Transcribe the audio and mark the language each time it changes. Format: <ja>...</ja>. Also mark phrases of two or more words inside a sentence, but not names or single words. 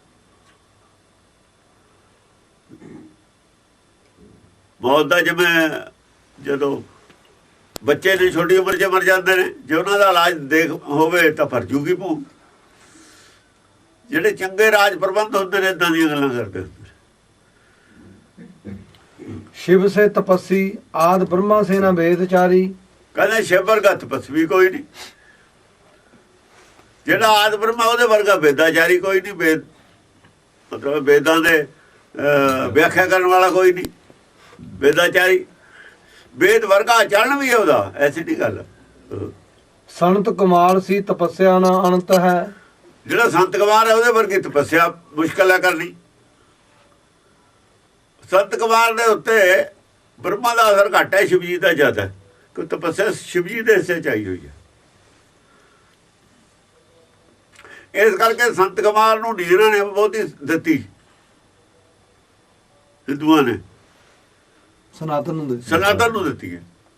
<pa>ਮੌਤ ਦਾ ਜਿਵੇਂ ਜਦੋਂ ਬੱਚੇ ਨੇ ਛੋਟੀ ਉਮਰ 'ਚ ਮਰ ਜਾਂਦੇ ਨੇ, ਜੇ ਉਹਨਾਂ ਦਾ ਇਲਾਜ ਦੇਖ ਹੋਵੇ ਤਾਂ ਭਰ ਜੂਗੀ ਭੋਗ। ਜਿਹੜੇ ਚੰਗੇ ਰਾਜ ਪ੍ਰਬੰਧ ਹੁੰਦੇ ਨੇ ਏਦਾਂ ਦੀਆਂ ਗੱਲਾਂ ਕਰਦੇ ਹੁੰਦੇ।</pa> <hi>शिव से तपस्वी आद ब्रह्मा से न वेदचारी।</hi> <pa>ਕਹਿੰਦੇ ਸ਼ਿਵ ਵਰਗਾ ਤਪਸਵੀ ਕੋਈ ਨਹੀਂ, ਜਿਹੜਾ ਆਦ ਬ੍ਰਹਮਾ ਉਹਦੇ ਵਰਗਾ ਵੇਦਾਚਾਰੀ ਕੋਈ ਨਹੀਂ। ਵੇਦ ਮਤਲਬ ਵੇਦਾਂ ਦੇ ਵਿਆਖਿਆ ਕਰਨ ਵਾਲਾ ਕੋਈ ਨਹੀਂ ਵੇਦਾਚਾਰੀ। ਵੇਦ ਵਰਗਾ ਆਚਰਣ ਵੀ ਹੈ ਉਹਦਾ, ਐਸੀ ਨਹੀਂ ਗੱਲ।</pa> <hi>संत कुमार सी तपस्या न अनंत है।</hi> <pa>ਜਿਹੜਾ ਸੰਤ ਕੁਮਾਰ ਹੈ ਉਹਦੇ ਵਰਗੀ ਤਪੱਸਿਆ ਮੁਸ਼ਕਲ ਹੈ ਕਰਨੀ। ਸੰਤ ਕੁਮਾਰ ਦੇ ਉੱਤੇ ਬ੍ਰਹਮਾ ਦਾ ਅਸਰ ਘੱਟ ਹੈ, ਸ਼ਿਵਜੀ ਦਾ ਜ਼ਿਆਦਾ ਹੈ, ਕਿ ਤਪੱਸਿਆ ਸ਼ਿਵਜੀ ਦੇ ਹਿੱਸੇ ਚ ਆਈ ਹੋਈ ਹੈ। ਇਸ ਕਰਕੇ ਸੰਤ ਕੁਮਾਰ ਨੂੰ ਢੀਰਾਂ ਨੇ ਬਹੁਤੀ ਦਿੱਤੀ, ਹਿੰਦੂਆਂ ਨੇ ਸਨਾਤਨ ਨੂੰ ਦਿੱਤੀ ਹੈ।</pa>